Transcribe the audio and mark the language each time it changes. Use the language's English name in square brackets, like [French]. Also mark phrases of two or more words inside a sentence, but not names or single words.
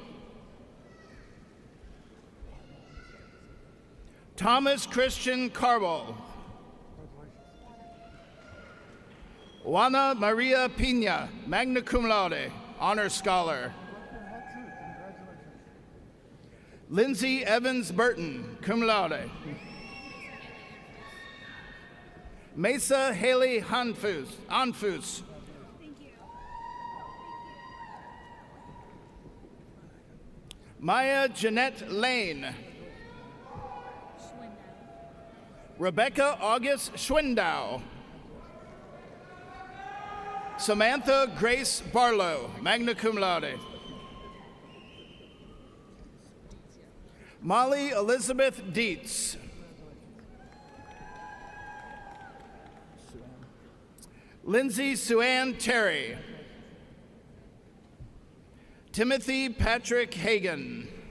[English] Thomas Christian Carbo. Juana Maria Pina, [Latin] magna cum laude, [English] honor scholar. Lindsay Evans Burton, [Latin] cum laude. [English] Mesa Haley Anfus. Maya Jeanette Lane. Rebecca August Schwindow. Samantha Grace Barlow, [Latin] magna cum laude. [English] Molly Elizabeth Dietz. Lindsay Suann Terry. Timothy Patrick Hagan.